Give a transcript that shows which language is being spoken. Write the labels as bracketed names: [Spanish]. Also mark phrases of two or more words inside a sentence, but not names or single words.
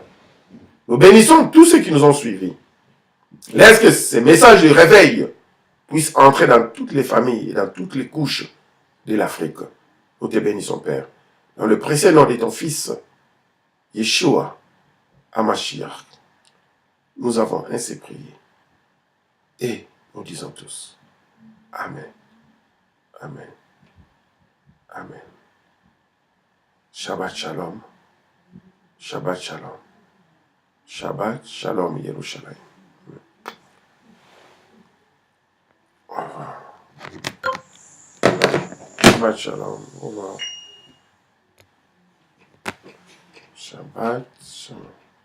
[French] Nous bénissons tous ceux qui nous ont suivis. Laisse que ces messages de réveil puissent entrer dans toutes les familles et dans toutes les couches de l'Afrique. Nous te bénissons, Père. Dans le précieux nom de ton Fils, [Hebrew] ישוע, המשיח, [French] nous avons ainsi prié. Et nous disons tous, Amen, Amen, Amen. [Hebrew] שבת שלום, שבת שלום, שבת שלום ירושלים. [French] Au revoir. [Hebrew] שבת שלום, [French] au revoir. [Hebrew] שבת שלום.